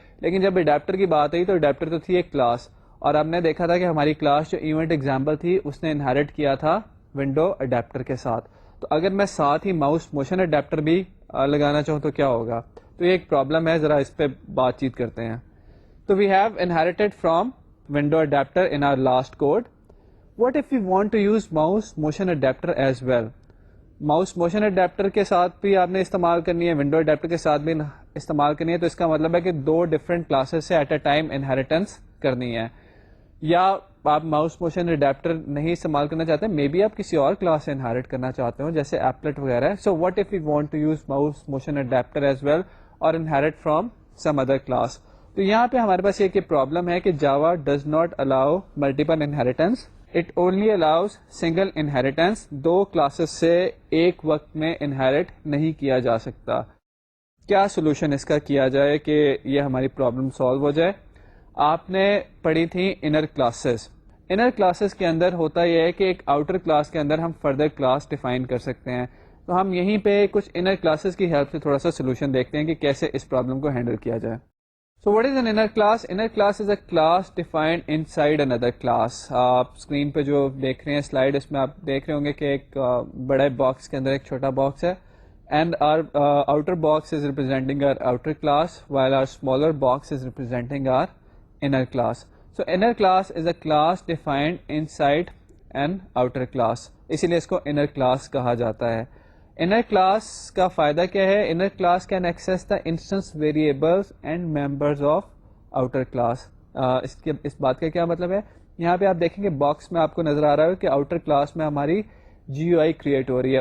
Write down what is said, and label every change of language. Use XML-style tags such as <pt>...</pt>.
<ur>لیکن جب اڈیپٹر کی بات آئی تو اڈیپٹر تو تھی ایک کلاس, اور ہم نے دیکھا تھا کہ ہماری کلاس جو ایونٹ ایگزامپل تھی اس نے انہیریٹ کیا تھا ونڈو اڈیپٹر کے ساتھ. تو اگر میں ساتھ ہی ماؤس موشن اڈیپٹر بھی لگانا چاہوں تو کیا ہوگا؟ تو یہ ایک پرابلم ہے, ذرا اس پہ بات چیت کرتے ہیں. تو</ur> <en>We have inherited from window adapter in our last code. What if we want to use mouse motion adapter as well?</en> <ur>Mouse motion adapter کے ساتھ بھی آپ نے استعمال کرنی ہے, ونڈو اڈیپٹر کے ساتھ بھی استعمال کرنی ہے. تو اس کا مطلب ہے کہ 2 ڈفرینٹ کلاسز سے</ur> <en>at a time</en> <ur>انہیریٹنس کرنی ہے. یا آپ ماؤس موشن اڈیپٹر نہیں استعمال کرنا چاہتے, مے بی آپ کسی اور کلاس سے انہیریٹ کرنا چاہتے ہو جیسے ایپلٹ وغیرہ.</ur> <en>so what if you want to use mouse motion adapter as well</en> <ur>اور</ur> <en>Inherit from some other class.</en> <ur>تو یہاں پہ ہمارے پاس ایک پرابلم ہے کہ</ur> <en>Java does not allow multiple inheritance. It only allows single inheritance.</en> <ur>2 classes سے ایک وقت میں انہیریٹ نہیں کیا جا سکتا. کیا سولوشن اس کا کیا جائے کہ یہ ہماری پرابلم سالو ہو جائے؟ آپ نے پڑھی تھی انر کلاسز. انر کلاسز کے اندر ہوتا یہ ہے کہ ایک آؤٹر کلاس کے اندر ہم فردر کلاس ڈیفائن کر سکتے ہیں. تو ہم یہیں پہ کچھ انر کلاسز کی ہیلپ سے تھوڑا سا سولوشن دیکھتے ہیں کہ کیسے اس پرابلم کو ہینڈل کیا جائے.</ur> <en>So what is an inner class? Inner class is a class defined inside another class.</en> <ur>آپ اسکرین پہ جو دیکھ رہے ہیں سلائڈ, اس میں آپ دیکھ رہے ہوں گے کہ ایک بڑے باکس کے اندر ایک چھوٹا باکس ہے,</ur> <en>and our outer box is representing our outer class while our smaller box is representing our inner class. So inner class is a class defined inside an outer class.</en> <ur>اسی لیے اس کو inner class کہا جاتا ہے.</ur> <en>Inner class کا فائدہ کیا ہے؟ Inner class can access the instance variables and members of outer class.</en> <ur>اس بات کا کیا مطلب ہے؟ یہاں پہ آپ دیکھیں گے باکس میں آپ کو نظر آ رہا ہے کہ آؤٹر کلاس میں ہماری جی یو آئی کریٹ ہو رہی ہے.</ur>